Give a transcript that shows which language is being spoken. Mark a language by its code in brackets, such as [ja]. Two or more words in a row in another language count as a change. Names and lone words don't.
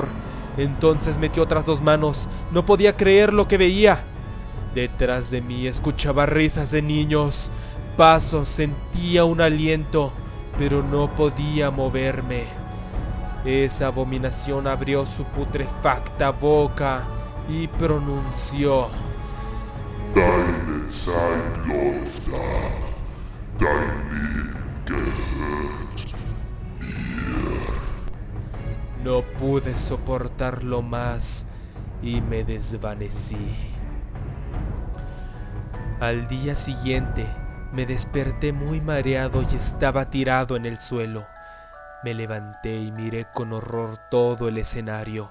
[es] Entonces metió otras dos manos. No podía creer lo que veía. Detrás de mí escuchaba risas de niños, pasos, sentía un aliento, pero no podía moverme. Esa abominación abrió su putrefacta boca y pronunció: [de] Deine Zeit läuft ab. Dein Leben gehört mir. [es] No pude soportarlo más y me desvanecí. Al día siguiente me desperté muy mareado y estaba tirado en el suelo. Me levanté y miré con horror todo el escenario.